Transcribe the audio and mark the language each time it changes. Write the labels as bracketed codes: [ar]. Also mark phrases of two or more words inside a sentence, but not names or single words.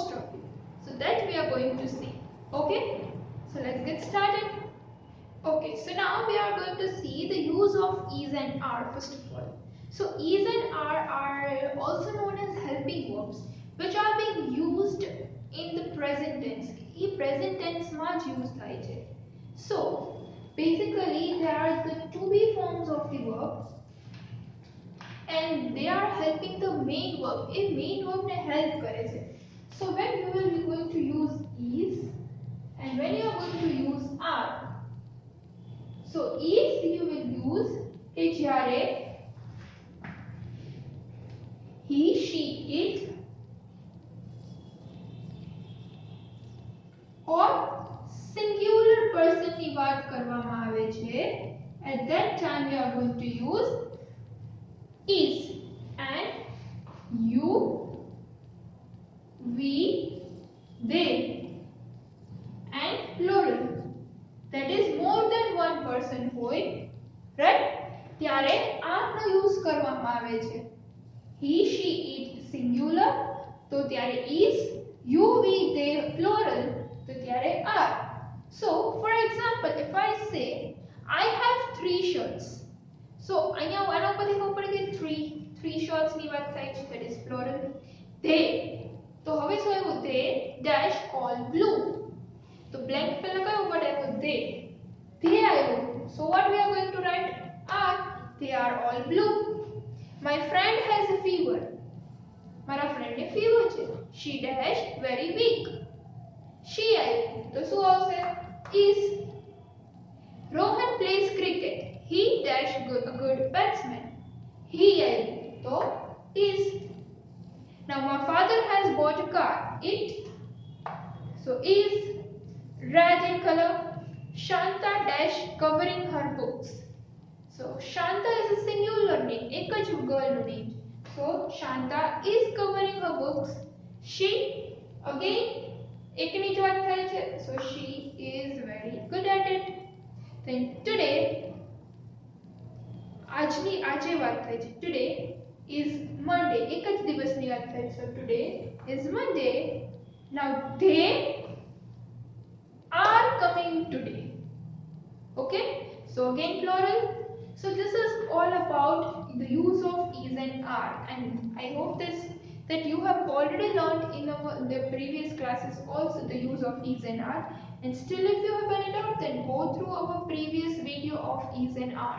[en] So that we are going to see. Okay, so let's get started. Okay, so now we are going to see the use of is and are first of all. So is and are also known as helping verbs, which are being used in the present tense. [gu] એ [en] present tense [gu] માં જ use થાય છે. [en] So basically there are the to be forms of the verb and they are helping the main verb. [gu] એ [en] main verb [gu] ને help કરે છે. [en] So when you will be going to use is and when you are going to use are. So is you will use [gu] કે જ્યારે [en] he, she, it or singular person [gu] ની વાત કરવામાં આવે છે. [en] At that time we are going to use is and you, we, they and plural. That is more than one person હોય, right? [gu] ત્યારે આનો યુઝ કરવામાં આવે છે. [en] He, she, it singular [gu] તો ત્યારે [en] is, you, we, they plural [gu] તો ત્યારે [en] are. So for example, if I say I have 3 shirts. [gu] So અહીંયા આના ઉપરથી ખબર પડી કે 3 shirts ની વાત થાય છે, [en] that is plural. [gu] They તો હવે શું આવ્યું? [en] They dash all blue. [gu] તો blank પહેલા કયો word આવ્યો? [en] They. They આવ્યો. So what we are going to write? Are. They are all blue. My friend has a fever. [gu] મારા friend ને fever છે. [en] She dash very weak. [gu] She આવ્યો. તો શું આવશે? [en] Is. Rohan plays cricket. He dash a good batsman. [gu] He આવ્યો. તો is. [en] Now my father has bought a car. It. So is. Red in color. Shanta dash covering her books. So Shanta is a singular name, [gu] एक જ girl નું name. [en] So Shanta is covering her books. She again [gu] એકની જ વાત થાય છે. [en] So she is very good at it. Then today [gu] આજે વાત થાય છે. [en] Today is Monday. [gu] એક જ દિવસની વાત થાય છે. [en] So today is Monday. Now they are coming today. Okay, so again plural. So this is all about the use of is and are, and I hope that you have already learned in the previous classes also the use of is and are, and still if you have any doubt then go through our previous video of is and are.